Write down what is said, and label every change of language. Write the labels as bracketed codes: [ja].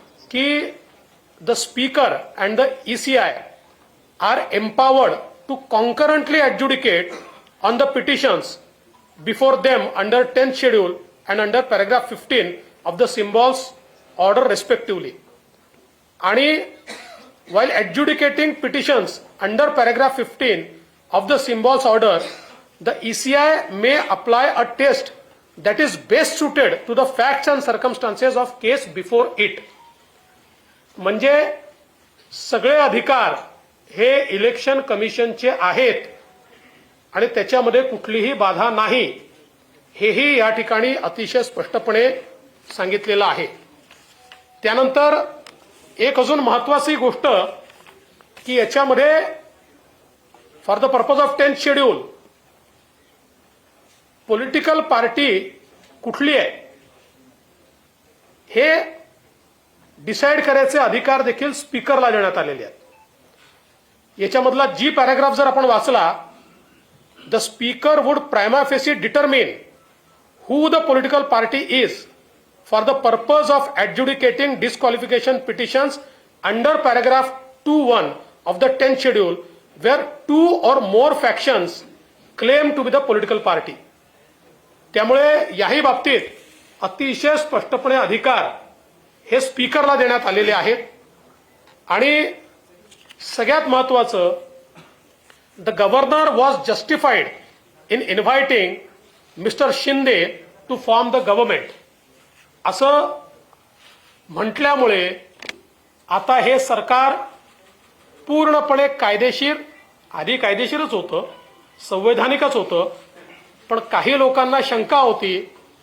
[en] की the speaker and the ECI are empowered to concurrently adjudicate on the petitions before them under 10th schedule and under paragraph 15 of the symbols order respectively. आणि while adjudicating petitions under paragraph 15 of the symbols order, the ECI may apply a test that is best suited to the facts and circumstances of case before it. [mr] म्हणजे सगळे अधिकार हे election कमिशनचे आहेत आणि त्याच्यामध्ये कुठलीही बाधा नाही हेही या ठिकाणी अतिशय स्पष्टपणे सांगितलेलं आहे। त्यानंतर एक अजून महत्त्वाची गोष्ट की याच्यामध्ये [en] for the purpose of 10th schedule political party [mr] कुठली आहे हे डिसाईड करायचे अधिकार देखील स्पीकरला देण्यात आलेले आहेत. याच्यामधला जी पॅराग्राफ जर आपण वाचला, [en] The speaker would prima facie determine who the political party is for the purpose of adjudicating disqualification petitions under paragraph 2(1) of the 10th schedule where two or more factions claim to be the political party. [mr] त्यामुळे याही बाबतीत अतिशय स्पष्टपणे अधिकार हे स्पीकरला देण्यात आलेले आहेत. आणि सगळ्यात महत्वाचं, [en] the governor was justified in inviting mister Shinde to form the government [mr] असं म्हटल्यामुळे आता हे सरकार पूर्णपणे कायदेशीर, आधी कायदेशीरच होतं, संवैधानिकच होतं, पण काही लोकांना शंका होती.